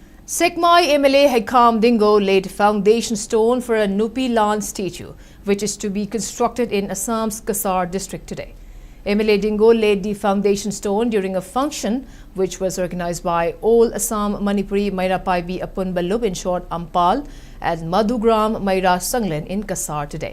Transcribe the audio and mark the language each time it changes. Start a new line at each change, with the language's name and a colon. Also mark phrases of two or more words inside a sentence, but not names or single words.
English: Sekmai MLA Hekam Dingo laid foundation stone for a Nupi Laan statue, which is to be constructed in Assam's Kasar district today. MLA Dingo laid the foundation stone during a function which was organized by All Assam Manipuri Maira Paibi Apun Balub, in short Imphal, at Madhugram Maira Sanglen in Kasar today.